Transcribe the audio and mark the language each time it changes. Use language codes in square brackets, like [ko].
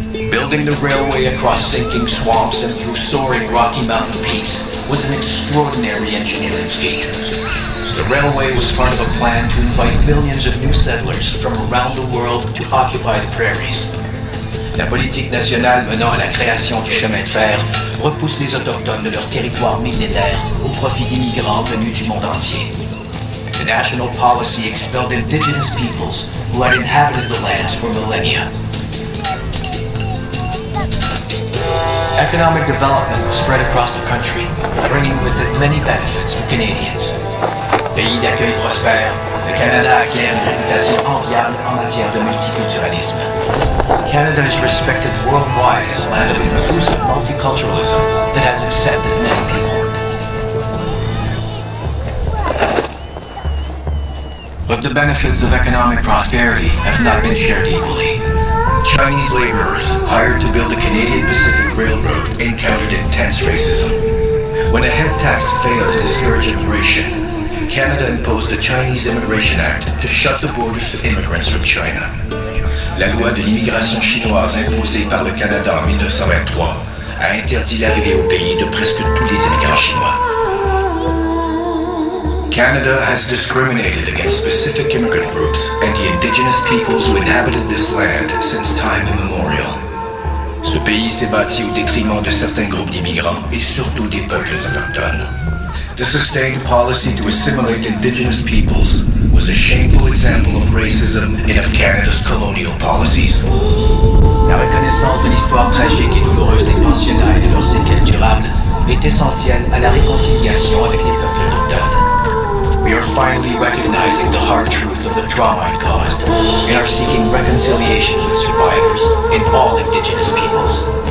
[en] Building the railway across sinking swamps and through soaring Rocky Mountain peaks was an extraordinary engineering feat. The railway was part of a plan to invite millions of new settlers from around the world to occupy the prairies. [fr] La politique nationale menant à la création du chemin de fer repousse les Autochtones de leur territoire millénaire au profit d'immigrants venus du monde entier. [en] The national policy expelled indigenous peoples who had inhabited the lands for millennia. Economic development spread across the country, bringing with it many benefits for Canadians. [fr] Pays d'accueil prospère, le Canada acquiert une réputation enviable en matière de multiculturalisme. [en] Canada is respected worldwide as a land of inclusive multiculturalism that has accepted many people. But the benefits of economic prosperity have not been shared equally. Chinese laborers hired to build the Canadian Pacific Railroad encountered intense racism. When a head tax failed to discourage immigration, Canada imposed the Chinese Immigration Act to shut the borders to immigrants from China. [fr] La loi de l'immigration chinoise imposée par le Canada en 1923 a interdit l'arrivée au pays de presque tous les immigrants chinois. [en] Canada has discriminated against specific immigrant groups and the indigenous peoples who inhabited this land since time immemorial. [fr] Ce pays s'est bâti au détriment de certains groupes d'immigrants et surtout des peuples autochtones. [en] The sustained policy to assimilate indigenous peoples was a shameful example of racism and of Canada's colonial policies. [fr] La reconnaissance de l'histoire tragique et douloureuse des pensionnats et de leurs séquelles durables est essentielle à la réconciliation avec les peuples autochtones. [en] We are finally recognizing the hard truth of the trauma it caused and are seeking reconciliation with survivors and all indigenous peoples.